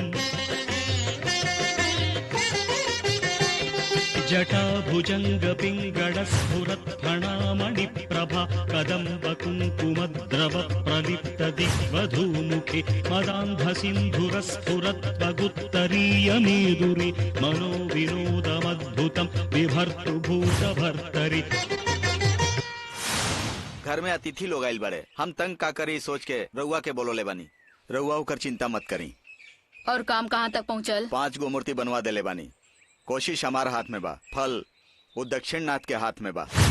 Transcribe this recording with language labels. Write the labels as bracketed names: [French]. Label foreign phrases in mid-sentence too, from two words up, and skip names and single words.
[Sanskrit] जटाभुजंग पिंगड़ स्फुरत् प्रणामणि प्रभा कदम्ब कुंकुमद्रव प्रलिप्त दिग्वधूमुखे मदान्ध सिन्धुर स्फुरत् वगुत्तरीय मेदुरे मनो विनोदमद्भुतं बिभर्तु भूतभर्तरि। [Bhojpuri] घर में अतिथि लोग आइल बड़े, हम तंग का करी सोच के रउआ के बोलोले बानी। रउआ होकर चिंता मत करी। और काम कहाँ तक पहुँचल? 5 गो मूर्ति बनवा देले बानी। कोशिश हमारे हाथ में बा, फल वो दक्षिण नाथ के हाथ में बा।